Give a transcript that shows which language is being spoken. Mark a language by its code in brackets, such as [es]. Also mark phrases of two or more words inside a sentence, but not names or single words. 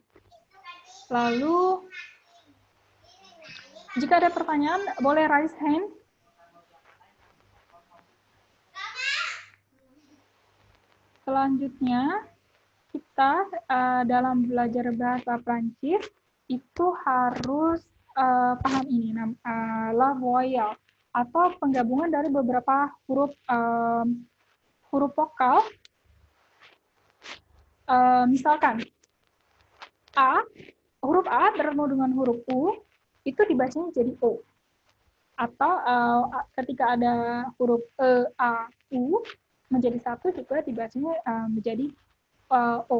[id] Lalu, jika ada pertanyaan, boleh [en] raise hand. [id] Selanjutnya, kita dalam belajar bahasa Prancis itu harus paham ini, [fr] la voyelle, [id] atau penggabungan dari beberapa huruf vokal. Misalkan huruf A bertemu dengan huruf U, itu dibacanya jadi O. Atau ketika ada huruf E, A, U menjadi satu juga dibacanya menjadi O.